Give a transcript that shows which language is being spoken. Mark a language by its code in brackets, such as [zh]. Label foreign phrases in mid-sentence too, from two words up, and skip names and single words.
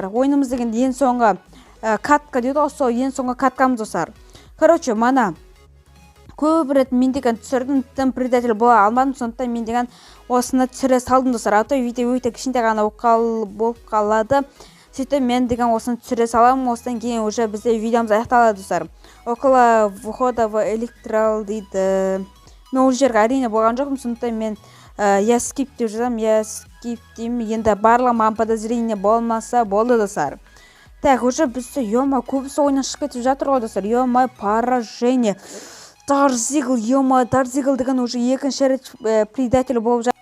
[kk] Ойынымыз деген ең соңғы катка дейді ғой, сол ең соңғы каткамыз достар. Короче, мана көп рет мен деген түсірдім, тым предатель бола алмадым, сондықтан мен деген осыны түсіре салдым достар. А то видео өте кішкентай ғана болып қалады. Сөйтіп мен деген осыны түсіре саламын, осыдан кейін уже бізде видеомыз аяқталады достар. [ru] Около входа в электрал дейді. [kk] Мен ол жерге әрине болған жоқпын, сондықтан мен [ru] я скип [kk] деп жазамын, [ru] я скип [kk] деймін. Енді барлығы маған подозрение болмаса болды достар. Так, уже бізде ё-моё, көбісі ойынан шығып кетіп жатыр ғой достар. [ru] Ё-моё, поражение. [kk] Дарзигл, ё-моё, Дарзигл деген уже екінші рет предатель болып жатыр.